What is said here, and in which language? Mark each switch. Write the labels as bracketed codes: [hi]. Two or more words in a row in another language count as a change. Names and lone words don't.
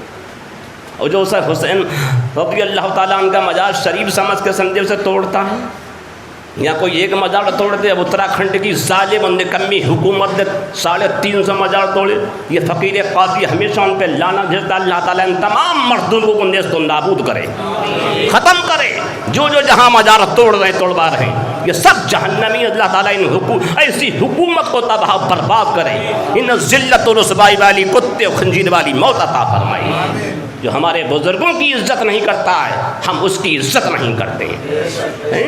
[ur] اور جو اسے حسین [ar] رضی اللہ تعالیٰ عنہ [ur] کا مزار شریف سمجھ کے سمجھے اسے توڑتا ہے، یا کوئی ایک مزار توڑتے، اب اتراکھنڈ کی ظالم اور نکمی حکومت نے 350 مزار توڑے۔ یہ فقیر قاضی ہمیشہ ان پہ لانا بھیجتا، اللہ تعالیٰ ان تمام مردودوں کو نیست و نابود کرے، ختم کرے، جو جہاں مزار توڑ رہے توڑوا رہے ہیں، یہ سب جہنمی۔ اللہ تعالیٰ ان ایسی حکومت کو تباہ برباد کرے، ان ذلت و رسوائی والی کتے و خنزیر والی موت عطا فرمائی۔ جو ہمارے بزرگوں کی عزت نہیں کرتا ہے، ہم اس کی عزت نہیں کرتے ہیں۔